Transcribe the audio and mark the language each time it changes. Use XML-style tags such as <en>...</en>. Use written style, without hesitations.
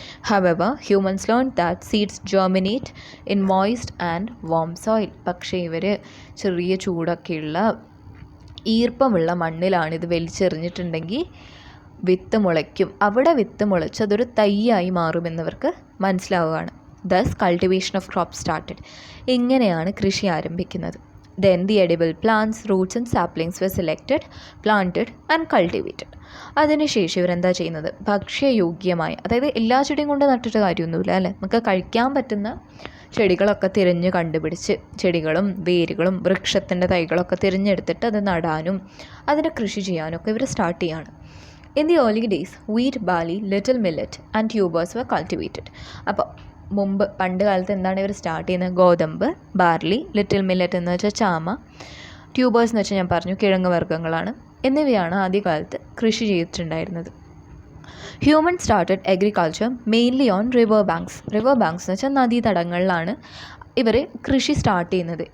<en>However humans learn that seeds germinate in moist and warm soil.</en> <ml>പക്ഷേ ഇവർ ചെറിയ ചൂടൊക്കെയുള്ള ഈർപ്പമുള്ള മണ്ണിലാണ് ഇത് വലിച്ചെറിഞ്ഞിട്ടുണ്ടെങ്കിൽ വിത്ത് മുളയ്ക്കും. അവിടെ വിത്ത് മുളച്ച് അതൊരു തൈയായി മാറുമെന്നവർക്ക് മനസ്സിലാവുകയാണ്.</ml> <en>Thus cultivation of crop started.</en> <ml>ഇങ്ങനെയാണ് കൃഷി ആരംഭിക്കുന്നത്.</ml> <en>Then the edible plants, roots and saplings were selected, planted and cultivated.</en> <ml>അതിനുശേഷം ഇവരെന്താ ചെയ്യുന്നത്, ഭക്ഷ്യയോഗ്യമായ, അതായത് എല്ലാ ചെടിയും കൊണ്ട് നട്ടിട്ട് കാര്യമൊന്നുമില്ല അല്ലേ, നമുക്ക് കഴിക്കാൻ പറ്റുന്ന ചെടികളൊക്കെ തിരഞ്ഞ് കണ്ടുപിടിച്ച് ചെടികളും വേരുകളും വൃക്ഷത്തിൻ്റെ തൈകളൊക്കെ തിരഞ്ഞെടുത്തിട്ട് അത് നടാനും അതിന് കൃഷി ചെയ്യാനും ഒക്കെ ഇവർ സ്റ്റാർട്ട് ചെയ്യാണ്.</ml> <en>In the early days, wheat, barley, little millet and tubers were cultivated.</en> <ml>അപ്പോൾ പണ്ട് കാലത്ത് എന്താണ് ഇവർ സ്റ്റാർട്ട് ചെയ്യുന്നത്, ഗോതമ്പ്, ബാർലി, ലിറ്റിൽ മില്ലറ്റ് എന്ന് വെച്ചാൽ ചാമ, ട്യൂബേഴ്സ് എന്ന് വെച്ചാൽ ഞാൻ പറഞ്ഞു കിഴങ്ങ് വർഗ്ഗങ്ങളാണ്, എന്നിവയാണ് ആദ്യകാലത്ത് കൃഷി ചെയ്തിട്ടുണ്ടായിരുന്നത്.</ml> <en>Human started agriculture mainly on river banks.</en> <ml>River banks എന്ന് വെച്ചാൽ നദീതടങ്ങളിലാണ് ഇവർ കൃഷി സ്റ്റാർട്ട് ചെയ്യുന്നത്.</ml>